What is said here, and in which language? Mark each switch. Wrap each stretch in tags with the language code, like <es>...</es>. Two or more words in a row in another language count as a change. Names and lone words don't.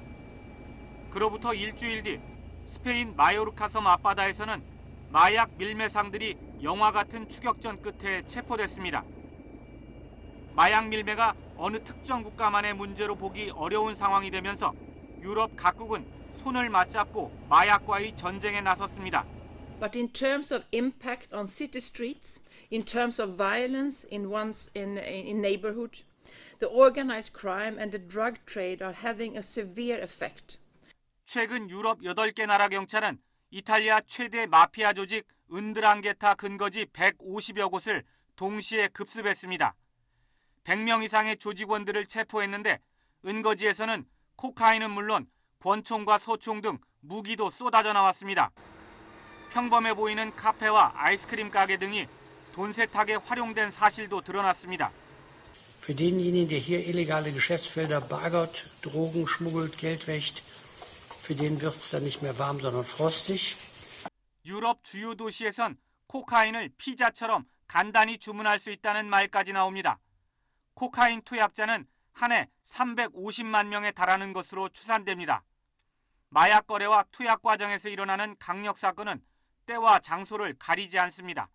<ko>그로부터 일주일 뒤 스페인 마요르카 섬 앞바다에서는 마약 밀매상들이 영화 같은 추격전 끝에 체포됐습니다. 마약 밀매가 어느 특정 국가만의 문제로 보기 어려운 상황이 되면서 유럽 각국은 손을 맞잡고 마약과의 전쟁에 나섰습니다.</ko> <en>But in terms of impact on city streets, in terms of violence in neighborhood, the organized crime and the drug trade are having a severe effect.</en> <ko>최근 유럽 8개 나라 경찰은 이탈리아 최대 마피아 조직 은드랑게타 근거지 150여 곳을 동시에 급습했습니다. 100명 이상의 조직원들을 체포했는데 은거지에서는 코카인은 물론 권총과 소총 등 무기도 쏟아져 나왔습니다. 평범해 보이는 카페와 아이스크림 가게 등이 돈 세탁에 활용된 사실도 드러났습니다.</ko> <de>Für denjenigen, der hier illegale Geschäftsfelder baggert, Drogen schmuggelt, Geld wäscht, für den wird es dann nicht mehr warm, sondern frostig.</de> <ko>유럽 주요 도시에선 코카인을 피자처럼 간단히 주문할 수 있다는 말까지 나옵니다. 코카인 투약자는 한 해 350만 명에 달하는 것으로 추산됩니다. 마약 거래와 투약 과정에서 일어나는 강력 사건은 때와 장소를 가리지 않습니다.</ko>